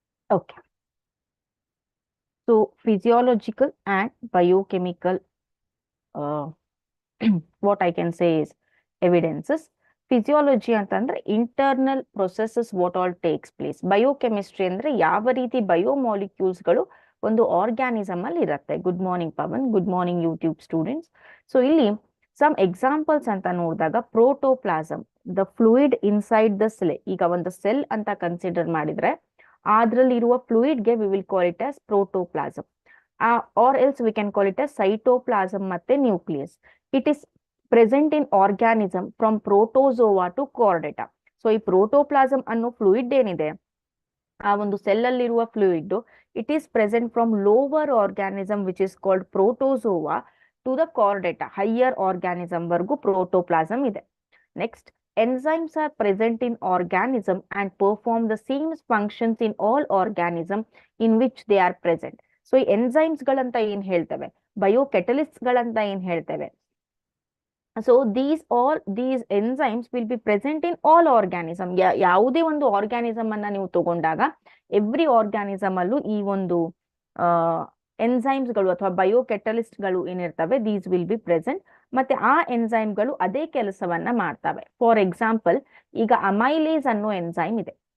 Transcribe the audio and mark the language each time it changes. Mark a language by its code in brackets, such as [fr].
[en] Okay. So physiological and biochemical uh, what I can say is evidences. Physiology [kn] ಅಂತಂದ್ರೆ [en] Internal processes what all takes place. [kn] Biochemistry ಅಂದ್ರೆ ಯಾವ ರೀತಿ ಬಯೋಮಾಲಿಕ್ಯೂಲ್ಸ್ಗಳು ಒಂದು organism ಅಲ್ಲಿ ಇರುತ್ತೆ. [en] Good morning Pavan, good morning YouTube students. So [kn] ಇಲ್ಲಿ [en] some examples [kn] ಅಂತ ನೋಡಿದಾಗ [en] Protoplasm, the fluid inside the cell. [kn] ಈಗ ಒಂದು ಸೆಲ್ ಅಂತ ಕನ್ಸಿಡರ್ ಮಾಡಿದ್ರೆ ಅದ್ರಲ್ಲಿರುವ ಫ್ಲೂಯಿಡ್ಗೆ [en] We will call it as protoplasm. Or else we can call it as cytoplasm [kn] ಮತ್ತೆ [en] Nucleus. It is present in organism from protozoa to chordata. [kn] So ಈ protoplasm ಅನ್ನೋ fluid ಏನಿದೆ, ಆ ಒಂದು ಸೆಲ್ ಅಲ್ಲಿರುವ fluid, [en] It is present from lower organism which is called protozoa to the chordata. [kn] Higher organism ವರ್ಗೂ protoplasm ಇದೆ. [en] Next, enzymes are present in organism and perform the same functions in all organism in which they are present. So [kn] ಈ enzymes ಗಳಂತ ಏನ್ ಹೇಳ್ತವೆ, ಬಯೋಕೆಟಲಿಸ್ಟ್ಗಳಂತ ಏನ್ ಹೇಳ್ತೇವೆ. [en] So these enzymes will be present in all organism. [kn] ಯಾವುದೇ ಒಂದು organism ಅನ್ನ ನೀವು ತಗೊಂಡಾಗ every organism ಅಲ್ಲೂ ಈ ಒಂದು ಎಂಜೈಮ್ಸ್ಗಳು ಅಥವಾ ಬಯೋಕೆಟಲಿಸ್ಟ್ಗಳು ಏನಿರ್ತವೆ [en] These will be present. [kn] ಮತ್ತೆ ಆ ಎಂಜೈಮ್ಗಳು ಅದೇ ಕೆಲಸವನ್ನ ಮಾಡ್ತವೆ. [en] for example, [kn] ಈಗ ಅಮೈಲೇಸ್ ಅನ್ನೋ ಎಂಜೈಮ್ ಇದೆ.